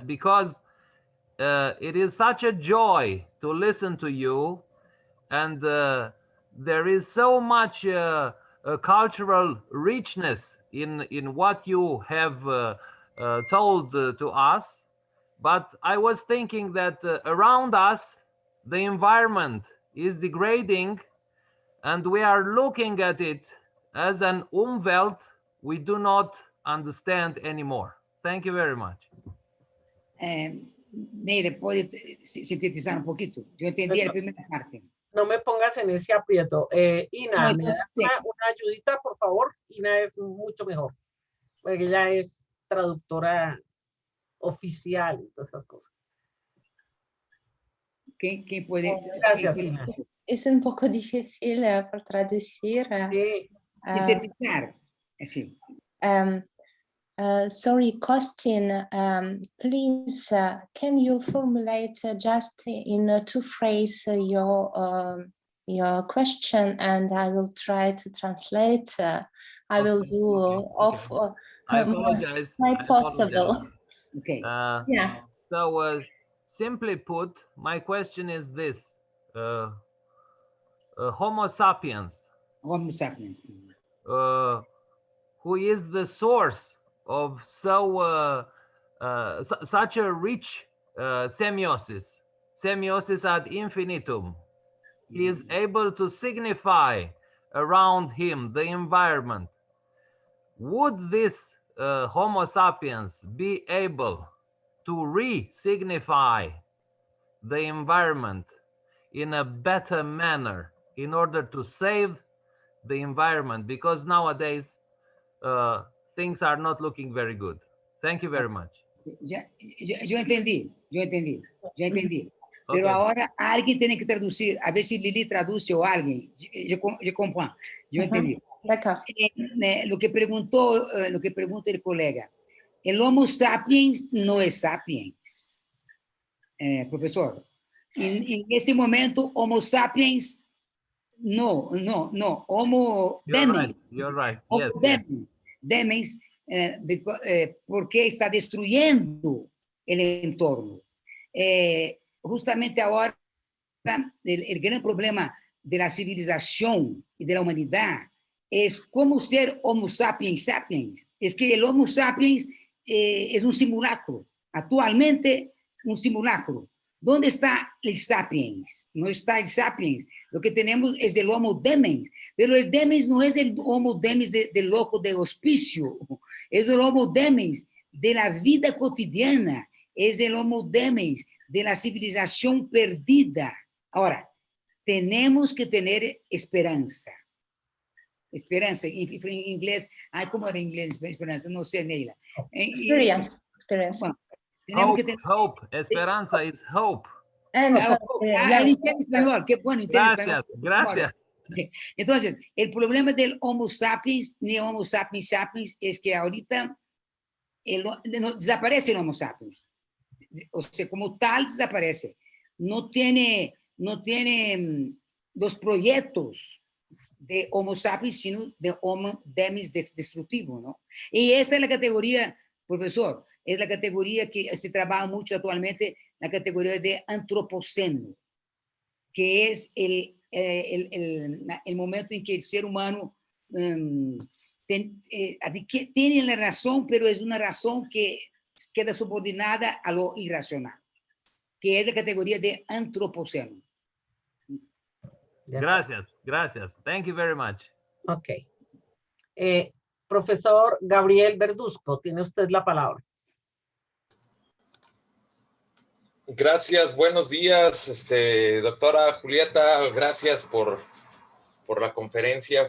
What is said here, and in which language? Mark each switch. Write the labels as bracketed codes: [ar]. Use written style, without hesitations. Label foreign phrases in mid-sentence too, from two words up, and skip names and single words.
[en] Because it is such a joy to listen to you, and there is so much cultural richness in what you have told to us. But I was thinking that around us, the environment is degrading, and we are looking at it as an Umwelt we do not understand anymore. Thank you very much. [es] Neira, ¿puede sintetizar un poquito? Yo entendí la primera parte. No me pongas en ese aprieto. Ina, No, ¿me das una ayudita, por favor? Ina es mucho mejor, porque ella es traductora oficial y todas esas cosas. ¿Quién puede? Gracias, Ina. Es un poco difícil por traducir. Sí. Sintetizar. Sí. [en] Sorry, Costin, please, can you formulate just in 2 phrases your question, and I will try to translate. I will do I apologize. possible. Okay. Yeah. So simply put, my question is this: Homo sapiens, Homo sapiens. who is the source of such a rich semiosis [la] ad infinitum. [en] He is able to signify around him the environment. Would this Homo sapiens be able to re-signify the environment in a better manner in order to save the environment? Because nowadays things are not looking very good. Thank you very much. [es] Yo entendí. Pero ahora alguien tiene que traducir. A ver si Lili traduce o alguien. Yo comprendo. Yo entendí. D'accord. Lo que pregunta el colega. El Homo sapiens no es sapiens. Profesor. En ese momento, Homo sapiens no. Homo demens. [en] You're right. Homo Yes. [es] demens, porque está destruyendo el entorno. Justamente ahora, el gran problema de la civilización y de la humanidad es cómo ser Homo sapiens sapiens. Es que el Homo sapiens es un simulacro, actualmente un simulacro. ¿Dónde está el sapiens? No está el sapiens. Lo que tenemos es el Homo demens, pero el demens no es el Homo demens del loco de hospicio, es el Homo demens de la vida cotidiana, es el Homo demens de la civilización perdida. Ahora, tenemos que tener esperanza. Esperanza, en inglés, ¿cómo era en inglés esperanza? No sé, Neila. Experience. Bueno, tenemos que tener... [en] Hope. Esperanza is hope. And, [es] él entiende español, qué bueno, entiende español. Gracias. Entonces, el problema del Homo sapiens, ni Homo sapiens sapiens, es que ahorita desaparece el Homo sapiens. O sea, como tal, desaparece. No tiene los proyectos de Homo sapiens, sino de Homo demens destructivo, ¿no? Y esa es la categoría, profesor, es la categoría que se trabaja mucho actualmente, la categoría de antropoceno, que es el momento en que el ser humano tiene la razón, pero es una razón que queda subordinada a lo irracional, que es la categoría de antropoceno. Gracias. [en] Thank you very much. Ok. [es] Profesor Gabriel Verduzco, tiene usted la palabra. Gracias, buenos días, doctora Julieta, gracias por la conferencia.